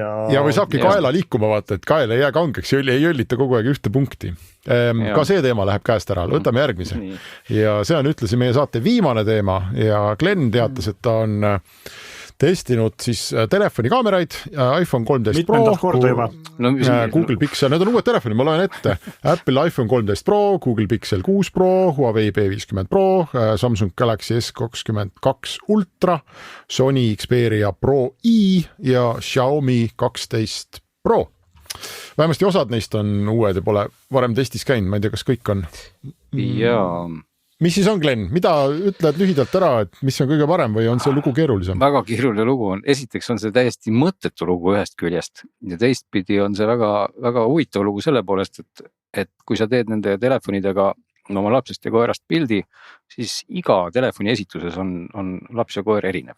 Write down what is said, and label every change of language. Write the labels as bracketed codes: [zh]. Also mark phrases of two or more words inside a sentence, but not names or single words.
[et] Ja või saabki kaela liikuma vaata, et kaela ei jää kangeks, ei jõllita kogu aeg ühte punkti. Ka see teema läheb käest ära, võtame järgmise. Ja see on ütlesi meie saate viimane teema ja Glen teatas, et ta on testinud siis telefoni kaameraid, iPhone 13 Pro, Google Pixel, need on uued telefoni, ma loen ette. Apple iPhone 13 Pro, Google Pixel 6 Pro, Huawei P50 Pro, Samsung Galaxy S22 Ultra, Sony Xperia Pro I ja Xiaomi 12 Pro. Vähemasti osad neist on uued ja pole varem testis käinud, ma ei tea, kas kõik on. Jaa. Mis siis on, Glen? Mida ütled lühidalt ära, et mis on kõige parem või on see lugu keerulisem? Väga keeruline lugu on. Esiteks on see täiesti mõttetu lugu ühest küljest ja teistpidi on see väga, väga huvitav lugu selle poolest, et kui sa teed nende telefonidega oma lapsest ja koerast pildi, siis iga telefoni esituses on laps ja koer erinev.